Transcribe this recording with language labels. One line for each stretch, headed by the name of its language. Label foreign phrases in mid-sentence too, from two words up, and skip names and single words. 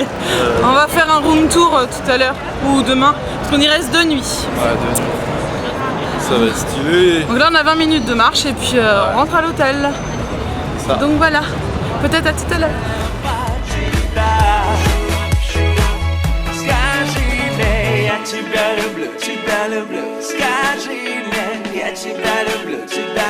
French: On va faire un
English: room tour
French: tout à l'heure ou demain, parce qu'on y reste 2 nuits. Ouais, 2 nuits. Ça va être stylé. Donc là on a 20 minutes de marche et puis on rentre à l'hôtel. Donc voilà, peut-être à tout à l'heure.
Russian: Я тебя люблю, скажи мне, я тебя люблю,